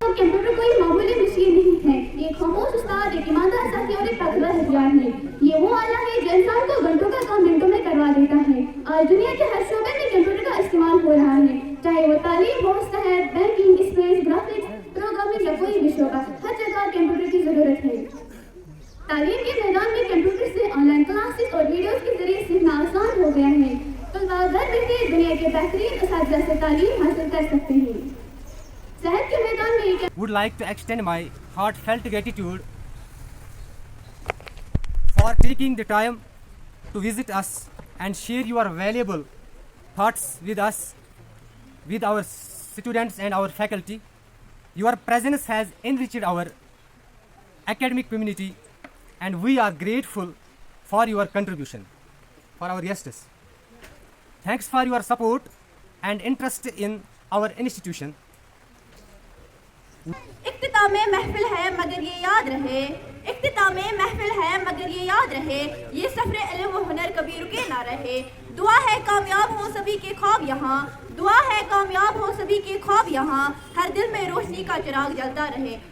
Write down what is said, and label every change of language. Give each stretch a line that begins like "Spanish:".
Urdu: Computer کوئی معمولی machine نہیں ہے، یہ خاموش استاد، ایک ایماندار ساتھی اور ایک طاقتور ہتھیار ہے، یہ وہ آلہ ہے جو انسان کو گھنٹوں کا کام منٹوں میں کروا دیتا ہے۔ آج دنیا کے ہر شعبے میں کمپیوٹر کا استعمال ہو رہا ہے، چاہے وہ تعلیم ہو، صحت، بینکنگ، اسپیس، گرافکس، پروگرامنگ یا کوئی بھی شعبہ، ہر جگہ کمپیوٹر کی ضرورت ہے۔ تعلیم کے میدان میں کمپیوٹر سے آن لائن کلاسز اور ویڈیوز کے ذریعے سیکھنا آسان ہو گیا ہے، طلباء گھر بیٹھے دنیا کے بہترین اساتذہ سے تعلیم حاصل کر سکتے ہیں۔ صحت کے میدان میں
English: would like to extend my heartfelt gratitude for taking the time to visit us and share your valuable thoughts with us, with our students and our faculty. Your presence has enriched our academic community and we are grateful for your contribution. For our guests, thanks for your support and interest in our institution.
Urdu: اختتام محفل ہے مگر یہ یاد رہے. اختتام محفل ہے مگر یہ یاد رہے, یہ سفر علم و ہنر کبھی رکے نہ رہے. دعا ہے کامیاب ہو سبھی کے خواب یہاں, دعا ہے کامیاب ہو سبھی کے خواب یہاں, ہر دل میں روشنی کا چراغ جلتا رہے.